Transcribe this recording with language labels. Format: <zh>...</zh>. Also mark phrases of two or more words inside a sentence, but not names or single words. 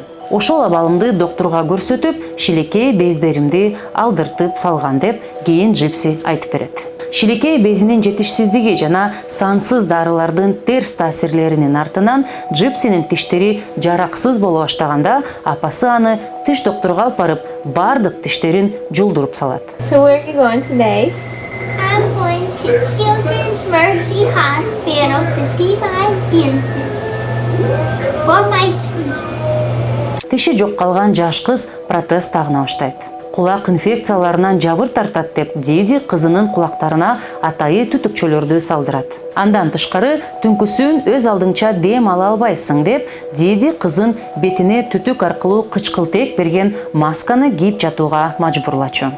<ky>Ошол абалымды докторга көрсөтүп, шилекей бездеримди алдыртып салган деп кийин Gypsy айтып берет. Шилекей безинин жетишсиздиги жана сансыз дарылардын терс таасирлеринин артынан Gypsy'нин тиштери жараксыз боло баштаганда, апасы аны тиш докторго алып барып, бардык тиштерин жулдуруп салат.</ky> <en>So where are you going today? I'm going to Children's Mercy Hospital to see my dentist for my teeth.</en> <ky>Тиши жок калган жаш кыз протез тагына баштайт. Кулак инфекцияларынан жабыр тартат деп Диди кызынын кулактарына атайы түтүкчөлөрдү салдырат. Андан тышкары түнкүсүн өз алдыңча дем ала албайсың деп Диди кызын бетине түтүк аркылуу кычкылтек берген масканы кийип жатууга мажбурлачу.</ky>